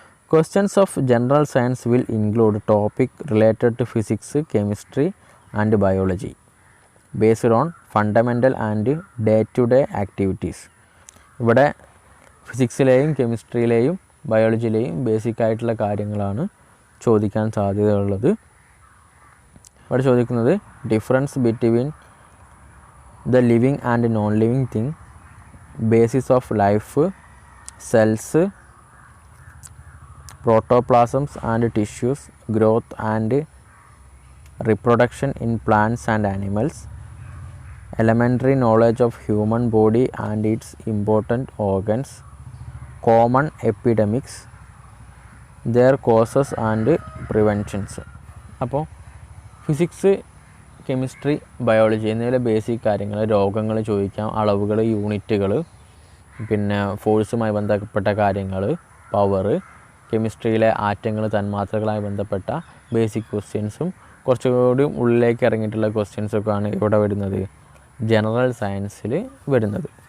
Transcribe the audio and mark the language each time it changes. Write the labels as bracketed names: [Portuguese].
[English] Questions of general science will include topic related to physics, chemistry and biology based on fundamental and day to day activities. [Malayalam] ഇവിടെ ഫിസിക്സിലെയും കെമിസ്ട്രിയിലെയും ബയോളജിയിലെയും basic ആയിട്ടുള്ള കാര്യങ്ങളാണ് ചോദിക്കാൻ സാധ്യതയുള്ളത്. ഇവിടെ ചോദിക്കുന്നത് [English] Difference between the living and non living thing, basis of life, cells, protoplasms and tissues, growth and reproduction in plants and animals, elementary knowledge of human body and its important organs, common epidemics, their causes and preventions. [Malayalam] അപ്പോൾ physics, chemistry, biology എന്നിവയിലെ basic കാര്യങ്ങൾ, രോഗങ്ങൾ ചോദിക്കാം, അളവുകൾ, യൂണിറ്റുകൾ, പിന്നെ ഫോഴ്സുമായി ബന്ധപ്പെട്ട കാര്യങ്ങൾ, പവർ, കെമിസ്ട്രിയിലെ ആറ്റങ്ങൾ, തന്മാത്രകളുമായി ബന്ധപ്പെട്ട ബേസിക് ക്വസ്റ്റ്യൻസും കുറച്ചുകൂടി ഉള്ളിലേക്ക് ഇറങ്ങിയിട്ടുള്ള ക്വസ്റ്റ്യൻസൊക്കെയാണ് ഇവിടെ വരുന്നത്, ജനറൽ സയൻസിൽ വരുന്നത്.